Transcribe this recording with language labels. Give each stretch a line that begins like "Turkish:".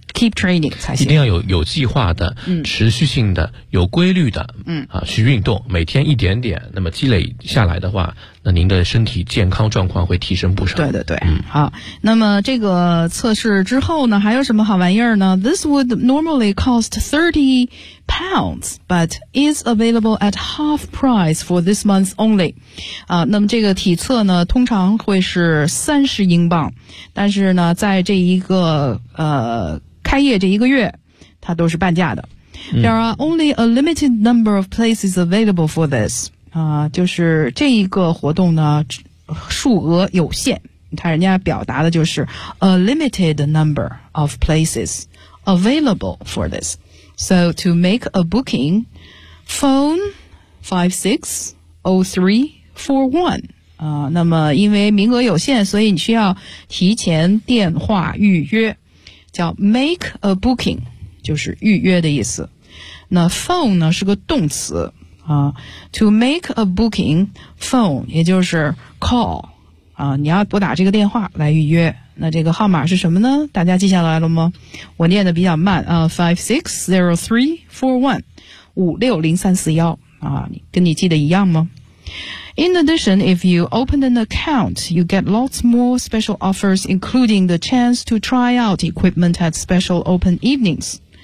English: Keep training
Chinese: 才行，一定要有计划的、持续性的、有规律的、去运动，每天一点点，那么积累下来的话，那您的身体健康状况会提升不少。对对对，好，那么这个测试之后呢，还有什么好玩意儿呢？
English: This would normally cost 30 pounds, but is available at half price for this month only.
Chinese: 那么这个体测呢，通常会是30英镑，但是呢，在这一个开业这一个月它都是半价的。
English: There are only a limited number of places available for this.
Chinese: 就是这一个活动呢数额有限。它人家表达的就是
English: a limited number of places available for this. So to make a booking, phone 560341.
Chinese: 那么因为名额有限，所以你需要提前电话预约。叫
English: make a booking,
Chinese: 就是预约的意思。那 phone 呢是个动词
English: to make a booking, phone,
Chinese: 也就是 call, 你要拨打这个电话来预约。那这个号码是什么呢？大家记下来了吗？我念的比较慢560341,560341, 跟你记得一样吗？
English: In addition, if you open an account, you get lots more special offers, including the chance to try out equipment at special open evenings.